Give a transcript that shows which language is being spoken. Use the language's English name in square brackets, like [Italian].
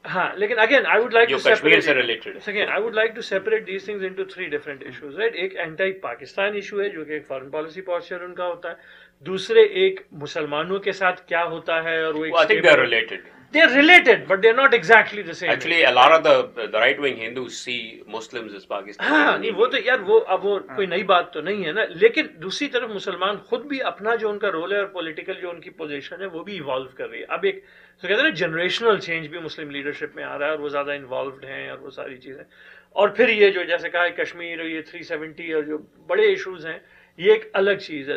[English] ہاں لیکن again I would like [Urdu] جو کشمیر سے related [English] I would like to separate these things into 3 different issues right. [Urdu] ایک anti Pakistan issue ہے جو کہ ایک فارن پالیسی پوسچر ان کا ہوتا ہے، دوسرے ایک مسلمانوں کے ساتھ کیا ہوتا ہے اور وہ [English] they are related but they are not exactly the same. Actually a lot of the right wing Hindus see Muslims as Pakistan. [Urdu] ہاں نہیں وہ تو یار وہ اب وہ کوئی نئی بات تو نہیں ہے نا، لیکن دوسری طرف مسلمان خود بھی اپنا جو ان کا رول ہے اور پولیٹیکل جو ان کی پوزیشن ہے وہ بھی ایوالو کر رہی ہے. اب ایک تو کہتے ہیں نا جنریشنل چینج بھی مسلم لیڈرشپ میں آ رہا ہے اور وہ زیادہ انوالوڈ ہیں اور وہ ساری چیزیں. اور پھر یہ جو جیسے کہا کشمیر اور یہ 370 اور جو بڑے ایشوز ہیں یہ ایک الگ چیز ہے.